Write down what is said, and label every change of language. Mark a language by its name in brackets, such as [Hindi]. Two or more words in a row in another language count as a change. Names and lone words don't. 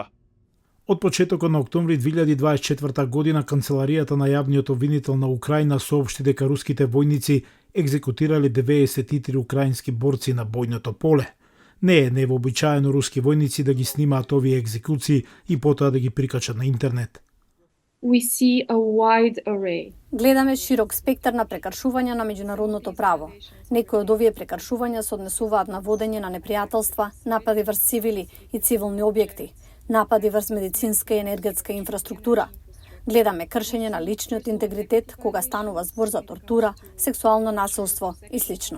[Macedonian] Од почетокот на октомври 2024 година Канцеларијата на јавниот обвинител на Украина соопшти дека руските војници екзекутирале 93 украински борци на бојното поле. Не е невообичаено руски војници да ги снимаат овие екзекуции и потоа да ги прикачат на интернет. [English] We see a wide array. [Macedonian] Гледаме широк спектар на прекршувања на меѓународното право. Некои од овие прекршувања се однесуваат на водење на непријателства, напади врз цивили и цивилни објекти, напади врз медицинска и енергетска инфраструктура. Гледаме кршење на личниот интегритет кога станува збор за тортура, сексуално насилство и слично.